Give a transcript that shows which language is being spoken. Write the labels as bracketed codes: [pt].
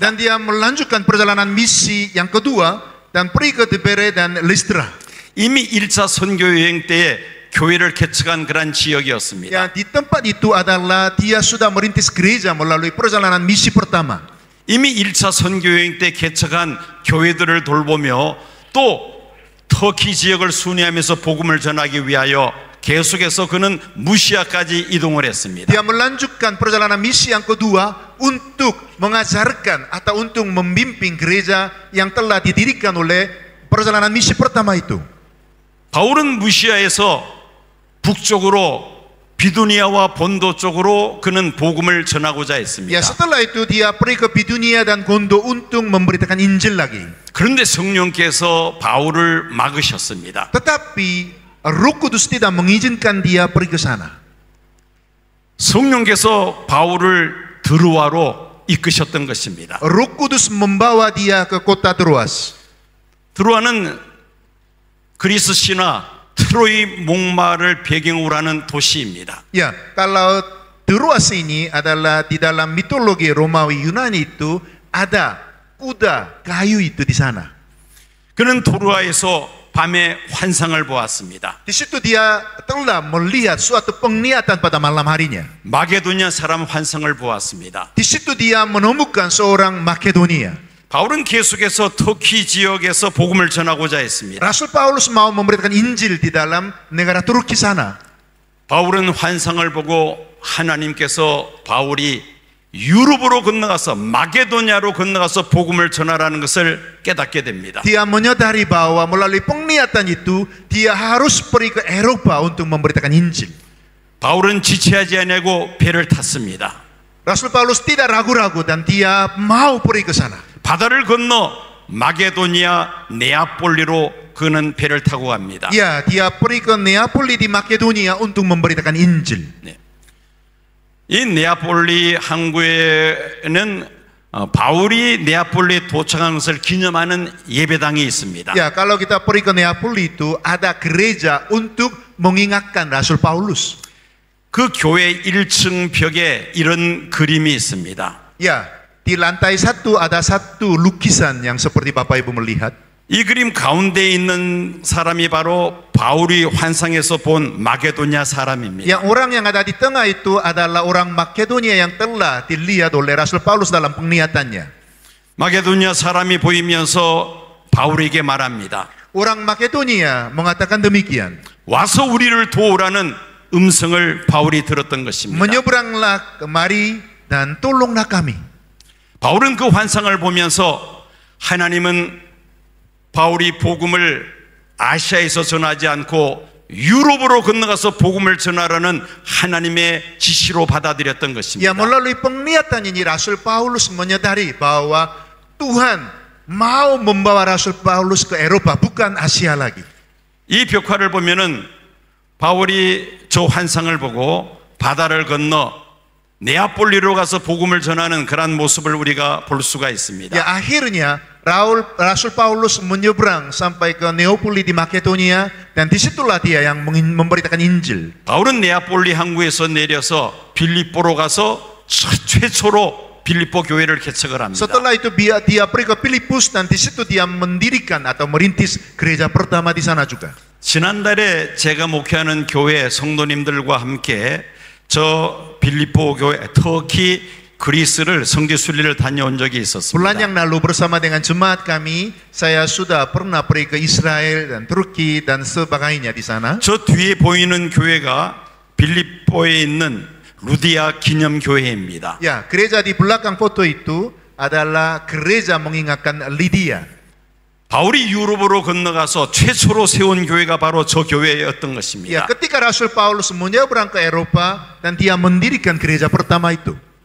[id] Dan dia melanjutkan perjalanan misi yang kedua dan pergi ke Tibere dan Listra. [ko] 이미 1차 선교여행 때에 교회를 개척한 그런 지역이었습니다. [id] Ya, di tempat itu adalah dia sudah merintis gereja melalui perjalanan misi pertama. [ko] 이미 1차 선교여행 때 개척한 교회들을 돌보며 또 터키 지역을 순회하면서 복음을 전하기 위하여 계속해서 그는 무시아까지 이동을 했습니다. [id] Dia melanjutkan perjalanan misi yang kedua untuk mengajarkan atau untuk membimbing gereja yang telah didirikan oleh perjalanan misi pertama itu. [ko] 바울은 무시아에서 북쪽으로 비두니아와 본도 쪽으로 그는 복음을 전하고자 [id] Ya, [ko] 했습니다. [id] setelah itu dia pergi ke Bidunia dan Gondo untuk memberitakan Injil lagi. [ko] 그런데 성령께서 바울을 막으셨습니다. [id] Tetapi Roh Kudus tidak mengizinkan dia pergi ke sana. [ko] 성령께서 바울을 드루아로 이끄셨던 것입니다. [id] Roh Kudus membawa dia ke kota Troas. [ko] 드루아는 그리스 신화 트로이 목마를 배경으로 하는 도시입니다. [id] Ya, kalau Troas ini adalah di dalam mitologi Romawi Yunani itu ada kuda kayu itu di sana. [ko] 그는 드루아에서 밤에 환상을 보았습니다. [id] Di situ dia telah melihat suatu penglihatan pada malam harinya. [ko] 마게도냐 사람 환상을 보았습니다. [id] Di situ dia menemukan seorang Makedonia. [ko] 바울은 계속해서 터키 지역에서 복음을 전하고자 했습니다. [id] Rasul Paulus mau memberitakan Injil di dalam negara Turki sana. [ko] 바울은 환상을 보고 하나님께서 바울이 유럽으로 건너가서 마게도냐로 건너가서 복음을 전하라는 것을 깨닫게 됩니다. [id] Dia menyadari bahwa melalui penglihatan itu dia harus pergi ke Eropa untuk memberitakan Injil. [ko] 바울은 지체하지 아니하고 배를 탔습니다. [id] Rasul Paulus tidak ragu-ragu dan dia mau pergi ke sana. [ko] 바다를 건너 마게도니아 네아폴리로 그는 배를 타고 갑니다. [id] Ya, dia pergi ke Neapoli di Makedonia untuk memberitakan Injil. [ko] 이 네아폴리 항구에는 바울이 네아폴리에 도착한 것을 기념하는 예배당이 있습니다. [id] Ya, kalau kita pergi ke Neapoli itu ada gereja untuk mengingatkan Rasul Paulus. [ko] 그 교회 1층 벽에 이런 그림이 있습니다. [id] Ya, di lantai satu ada satu lukisan yang seperti Bapak Ibu melihat. [ko] 이 그림 가운데 있는 사람이 바로 바울이 환상에서 본 마게도냐 사람입니다. [id] Yang orang yang ada di tengah itu adalah orang Makedonia yang telah dilihat oleh Rasul Paulus dalam penglihatannya. [ko] 마게도냐 사람이 보이면서 바울에게 말합니다. [id] Orang Makedonia mengatakan demikian. [ko] 와서 우리를 도우라는 음성을 바울이 들었던 것입니다. [id] Menyeberanglah kemari dan tolonglah kami. [ko] 바울은 그 환상을 보면서 하나님은 바울이 복음을 아시아에서 전하지 않고 유럽으로 건너가서 복음을 전하라는 하나님의 지시로 받아들였던 [id] Ya, [ko] 것입니다. [id] melalui penglihatan ini Rasul Paulus menyadari bahwa Tuhan mau membawa Rasul Paulus ke Eropa, bukan Asia lagi. [ko] 이 벽화를 보면은 바울이 저 환상을 보고 바다를 건너 네아폴리로 가서 복음을 전하는 그런 모습을 우리가 볼 수가 있습니다. [id] Ya, akhirnya Rasul Paulus menyeberang sampai ke Neapoli di Makedonia dan disitulah dia yang memberitakan Injil. [ko] 바울은 네아폴리 항구에서 내려서 빌립보로 가서 최초로 빌립보 교회를 개척을 합니다. [id] Setelah itu dia pergi ke Filipus dan di situ dia mendirikan atau merintis gereja pertama di sana juga. [ko] 지난달에 제가 목회하는 교회 성도님들과 함께 저 빌립보 교회 터키 그리스를 성지 순례를 다녀온 적이 [id] Bulan yang lalu bersama dengan jemaat kami, saya sudah pernah pergi ke Israel dan Turki dan sebagainya di sana. [ko] 저 뒤에 보이는 교회가 빌립보에 있는 루디아 기념교회입니다. [id] Ya, gereja di belakang foto itu adalah gereja mengingatkan Lydia. [ko] 바울이 유럽으로 건너가서 최초로 세운 교회가 바로 저 교회였던 [id] Ya, [ko] 것입니다. [id] ketika Rasul Paulus menyeberang ke Eropa dan dia mendirikan gereja pertama itu.